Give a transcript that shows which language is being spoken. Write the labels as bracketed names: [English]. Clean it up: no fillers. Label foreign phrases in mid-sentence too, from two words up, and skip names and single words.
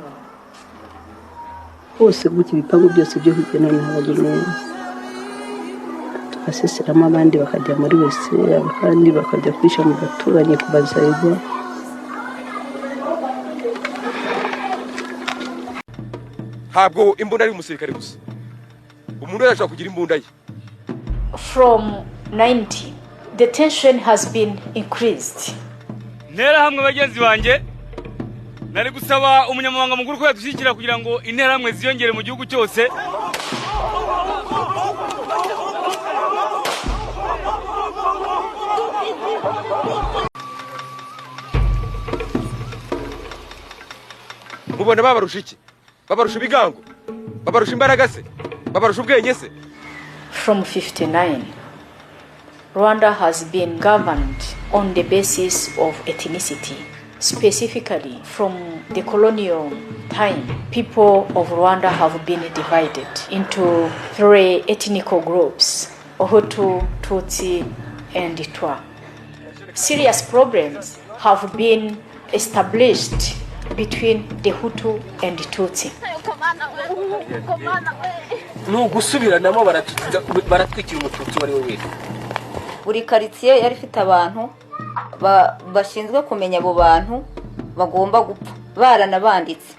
[Kinyarwanda] hose gutya ibipangu byose byo hirya no hino habagera neza tugaseseramo abandi bakajya muri wese abandi bakajya kwisha mu baturanyi kubazayirwa. Ntabwo imbunda ari umusirikare gusa umuntu yashaka kugira imbunda ye. [English] From 90 the tension has been increased. [Kinyarwanda] Ntera hamwe bagenzi banjye nari gusaba umunyamabanga mukuru ko yadushyikira kugira ngo intera hamwe ziyongere mu gihugu cyose. Mubona babarusha iki? Babarusha ibigango, babarusha imbaraga se, babarusha ubwenge se. [English] From 59 Rwanda has been governed on the basis of ethnicity. Specifically, from the colonial time, people of Rwanda have been divided into 3 ethnic groups: Hutu, Tutsi, and Twa. Serious problems have been established between the Hutu and the Tutsi. [Kinyarwanda] Nugusubiranamo baratwikira umututsi wari we wese. Buri quartier yari ifite abantu bashinzwe kumenya abo bantu bagomba gupfa baranabanditse.